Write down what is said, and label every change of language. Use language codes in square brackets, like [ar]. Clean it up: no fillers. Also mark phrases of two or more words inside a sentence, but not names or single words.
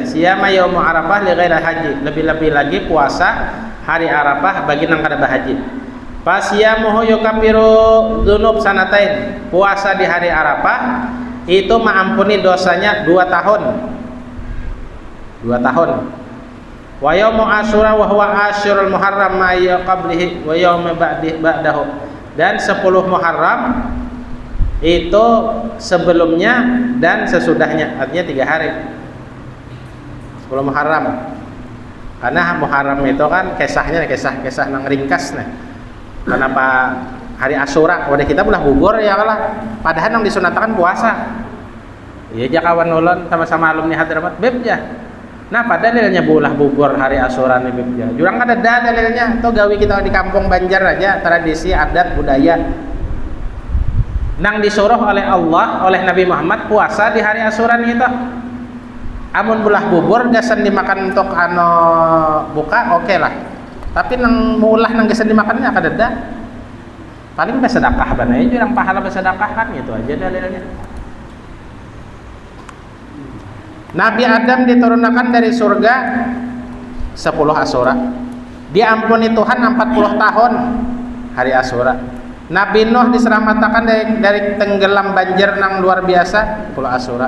[ar] صيام يوم عرفة لغير حاج. [bjn] Lebih-lebih lagi puasa hari Arafah bagi nang kada berhaji. [ar] فصيامه يكفر ذنوب سنتين. [id] Puasa di hari Arafah itu mengampuni dosanya 2 tahun. [ar] 2 tahun. ويوم عاشوراء وهو عاشر المحرم ما قبله ويوم بعده. [id] Dan 10 Muharram itu sebelumnya dan sesudahnya, artinya 3 hari. [bjn] 10 Muharram. Karena Muharram itu kan kisahnya kisah nang ringkas nah. Kenapa hari Asyura wadah kita belah bubur ya lah. Padahal yang disunatkan puasa. Iya ja kawan ulun sama-sama alumni Hadramaut beb ja. Nah pada dalilnya bulah bubur hari Asyura nih beb ja. Jurang kada ada dalilnya. Tuh gawi kita di kampung Banjar aja tradisi adat budaya. Nang disuruh oleh Allah oleh Nabi Muhammad puasa di hari Asyura nih itu. Amun bulah bubur gasan dimakan untuk buka oke lah. Tapi nang mulah nang gasan dimakannya kada ada. Paling bersedekah banai jurang pahala bersedekah kan gitu aja dalilnya. [id] Nabi Adam diturunkan dari surga 10 Asyura. Diampuni Tuhan 40 tahun hari Asyura. Nabi Nuh diselamatkan dari tenggelam banjir nang luar biasa 10 Asyura.